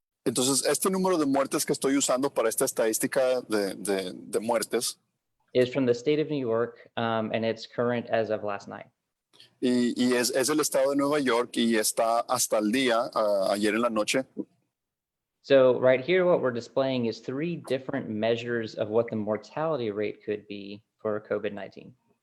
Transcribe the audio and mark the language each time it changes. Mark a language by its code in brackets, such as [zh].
[es] Entonces, este número de muertes que estoy usando para esta estadística de muertes [en] is from the state of New York, and it's current as of last night. [es] y es el estado de Nueva York y está hasta el día, ayer en la noche. [en] So right here, what we're displaying is 3 different measures of what the mortality rate could be for COVID-19.